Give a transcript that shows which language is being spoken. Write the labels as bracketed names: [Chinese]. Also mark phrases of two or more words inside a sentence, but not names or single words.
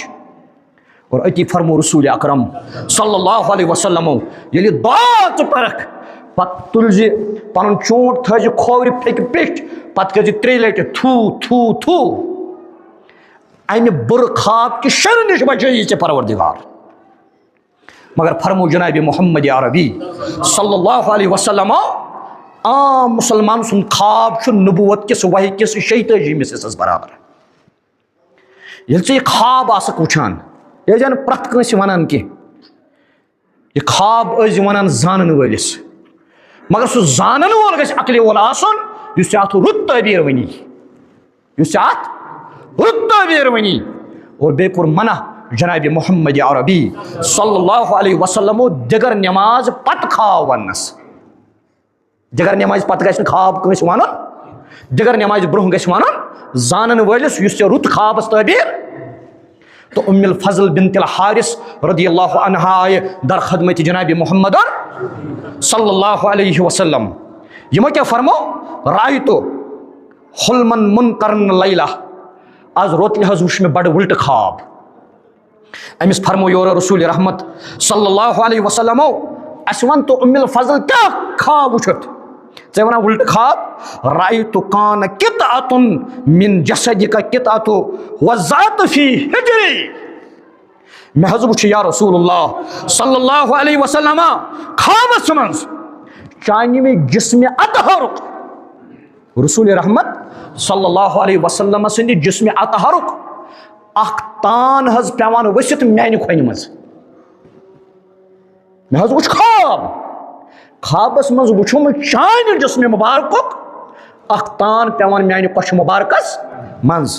[Kashmiri] اور أتی فرمو رسول اکرم [Arabic] صلی اللہ علیہ وسلم [Kashmiri] ییٚلہِ دعا ژٕ پرکھ پتہٕ تُلۍ زِ پنُن چونٛٹ تھٲے زِ کھوورِ پھیٚکہِ پیٚٹھۍ پتہٕ کٔرۍ زِ 3 لٹہِ تھوٗ تھوٗ تھوٗ. امہِ بُرٕ خواب کہِ شرٕ نِش بچٲیی ژےٚ پروردگار. مگر فرمو جناب محمد عربی [Arabic] صلی اللہ علیہ وسلم [Kashmiri] عام مسلمان سُنٛد خواب چھُ نبوت کِس وحی کِس 46 حصس برابر. ییٚلہِ ژٕ یہِ خواب آسکھ وٕچھان یہِ ٲسۍ نہٕ پرٛٮ۪تھ کٲنٛسہِ ونان کینٛہہ. یہِ خواب ٲسۍ ونان زانن وٲلِس مگر سُہ زانن وول گژھِ عقلہِ وول آسُن یُس ژےٚ اتھ رُت تعبیر ونی یُس ژےٚ اتھ رُت تعبیر ونی. اور بیٚیہِ کوٚر منع جناب محمد عربی [Arabic] صلی اللہ علیہ وسلم [Kashmiri] دِگر نٮ۪ماز پتہٕ خواب وننس. دِگر نٮ۪مازِ پتہٕ گژھِ نہٕ خواب کٲنٛسہِ ونُن دِگر نٮ۪مازِ برونٛہہ گژھِ ونُن زانن وٲلِس یُس ژےٚ رُت خوابس تعبیر. تو ام الفضل بنت الحارث [Arabic] رضی اللہ عنہا [Kashmiri] آیہِ در خدمت جناب محمد [Arabic] صلی اللہ علیہ وسلم. [Kashmiri] یِمو کیٛاہ فرمو [Arabic] رایتو حلمن منکرن لیلہ. [Kashmiri] آز روتلہِ حظ وُچھ مےٚ بڑٕ وٕلٹہٕ خواب. أمِس فرمو یورٕ رسول رحمت [Arabic] صلی اللہ علیہ وسلم [Kashmiri] اَسہِ وَن تو ام الفضل کیٛاہ خواب وٕچھُتھ ژےٚ وَنان وٕلٹہٕ خواب. [Arabic] رایتو کان قطعتن من جسدک قطعت وذات فی حجری. [Kashmiri] مےٚ حظ وٕچھ [Arabic] یا رسول اللہ صلی اللہ علیہ وسلم [Kashmiri] خوابس منٛز چانہِ جسمِ اطہرُک رسول رحمت [Arabic] صلی اللہ علیہ وسلم [Kashmiri] سٕنٛدِ جسمِ اطہرُک اکھ تان حظ پیوان ؤسِتھ میانہِ کھۄنہِ منٛز. مےٚ حظ وٕچھ خواب خوابس منٛز وٕچھُم چانہِ جسمِ مُبارکُک اکھ تان پیوان میانہِ کۄچھِ مُبارکس منٛز.